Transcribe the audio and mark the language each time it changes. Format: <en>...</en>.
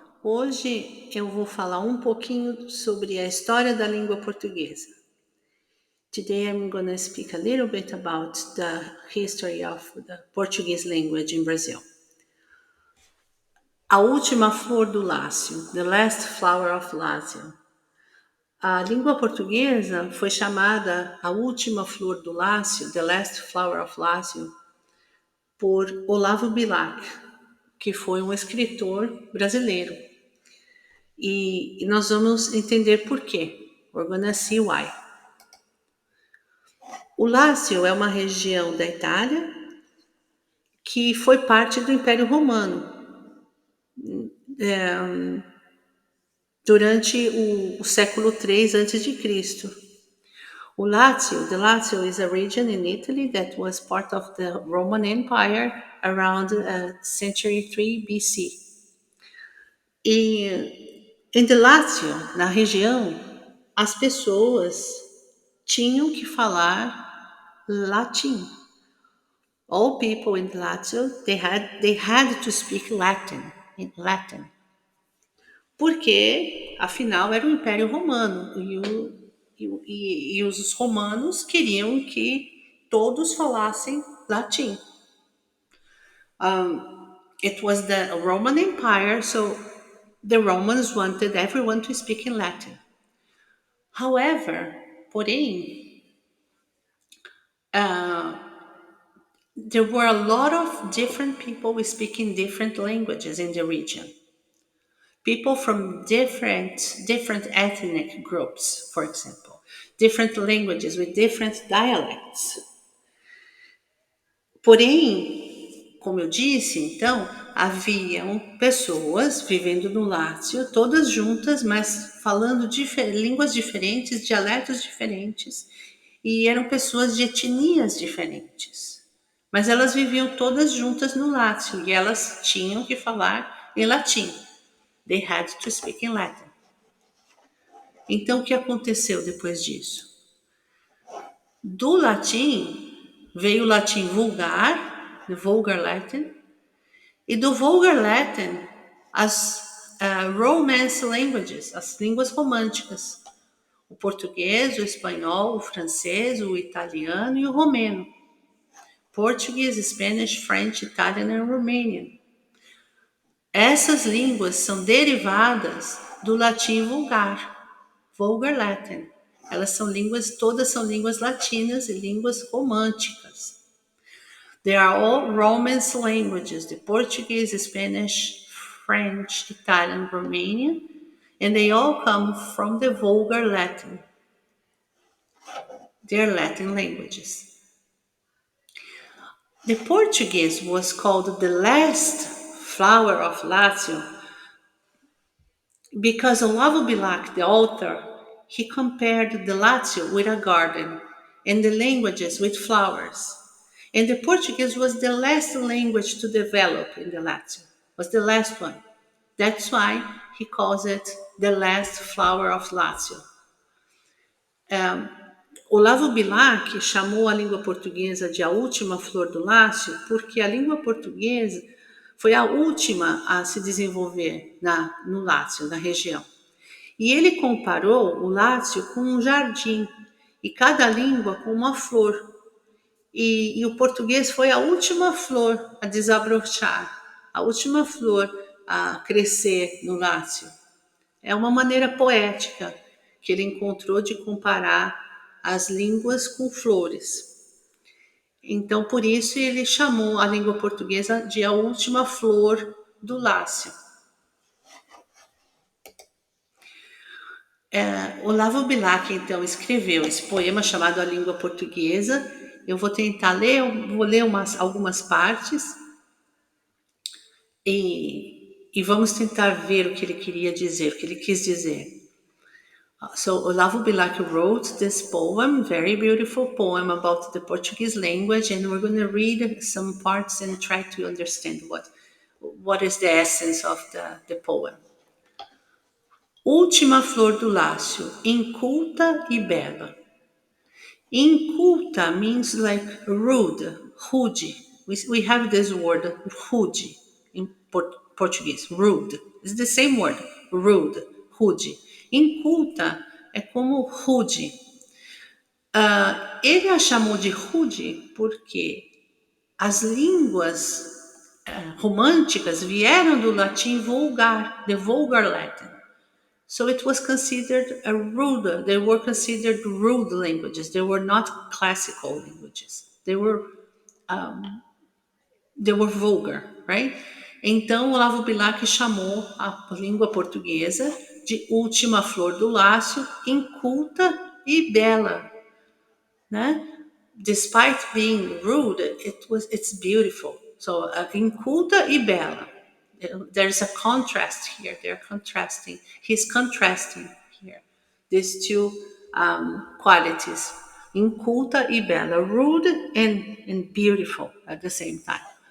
<pt>Hoje eu vou falar um pouquinho sobre a história da língua portuguesa.</pt> <en>Today I'm going to speak a little bit about the history of the Portuguese language in Brazil.</en> <pt>A última flor do Lácio,</pt> <en>the last flower of Lácio.</en> <pt>A língua portuguesa foi chamada a última flor do Lácio,</pt> <en>the last flower of Lácio,</en> <pt>por Olavo Bilac, que foi um escritor brasileiro. E nós vamos entender por quê.</pt> <en>We're gonna see why.</en> <pt>O Lácio é uma região da Itália que foi parte do Império Romano durante o século III a.C.</pt> <en>O Lazio, the Lazio is a region in Italy that was part of the Roman Empire around century 3 BC.</en> <pt>E em the Lazio, na região, as pessoas tinham que falar latim.</pt> <en>All people in Lazio, they had to speak Latin, in Latin.</en> <pt>Porque, afinal, era o Império Romano e os romanos queriam que todos falassem latim.</pt> <en>It was the Roman Empire, so the Romans wanted everyone to speak in Latin. However,</en> <pt>porém,</pt> <en>there were a lot of different people speaking different languages in the region. People from different ethnic groups, for example, different languages with different dialects.</en> <pt>Porém, como eu disse, então, haviam pessoas vivendo no Lácio, todas juntas, mas falando línguas diferentes, dialetos diferentes, e eram pessoas de etnias diferentes. Mas elas viviam todas juntas no Lácio e elas tinham que falar em latim.</pt> <en>They had to speak in Latin.</en> <pt>Então, o que aconteceu depois disso? Do latim veio o latim vulgar,</pt> <en>the vulgar Latin,</en> <pt>e do</pt> <en>vulgar Latin</en> <pt>as</pt> <en>Romance languages,</en> <pt>as línguas românticas. O português, o espanhol, o francês, o italiano e o romeno.</pt> <en>Portuguese, Spanish, French, Italian and Romanian.</en> <pt>Essas línguas são derivadas do latim vulgar,</pt> <en>vulgar Latin.</en> <pt>Todas são línguas latinas e línguas românticas.</pt> <en>They are all Romance languages, the Portuguese, Spanish, French, Italian, Romanian, and they all come from the vulgar Latin. They're Latin languages. The Portuguese was called the last flower of Lazio because Olavo Bilac, the author, he compared the Lazio with a garden and the languages with flowers. And the Portuguese was the last language to develop in the Lazio, was the last one. That's why he calls it the last flower of Lazio.</en> <pt>Olavo Bilac chamou a língua portuguesa de a última flor do Lácio porque a língua portuguesa foi a última a se desenvolver no Lácio, na região. E ele comparou o Lácio com um jardim e cada língua com uma flor. E o português foi a última flor a desabrochar, a última flor a crescer no Lácio. É uma maneira poética que ele encontrou de comparar as línguas com flores. Então, por isso, ele chamou a língua portuguesa de a última flor do Lácio. Olavo Bilac, então, escreveu esse poema chamado A Língua Portuguesa. Eu vou tentar ler, vou ler algumas partes e vamos tentar ver o que ele queria dizer, o que ele quis dizer.</pt> <en>So Olavo Bilac wrote this poem, very beautiful poem about the Portuguese language, and we're going to read some parts and try to understand what is the essence of the poem.</en> <pt>Última flor do Lácio, inculta e bela.</pt> <en>Inculta means like rude. We have this word rude in português, rude. It's the same word, rude, rude.</en> <pt>Inculta é como rude. Ele a chamou de rude porque as línguas românticas vieram do latim vulgar,</pt> <en>the vulgar Latin. So it was considered a rude, they were considered rude languages. They were not classical languages. They were vulgar, right?</en> <pt>Então, Olavo Bilac chamou a língua portuguesa de última flor do lácio, inculta e bela, né?</pt> <en>Despite being rude, it's beautiful. So,</en> <pt>inculta e bela.</pt> <en>There's a contrast here. They're contrasting. He's contrasting here these two qualities:</en> <pt>inculta e bela,</pt> <en>rude and beautiful at the same time.</en>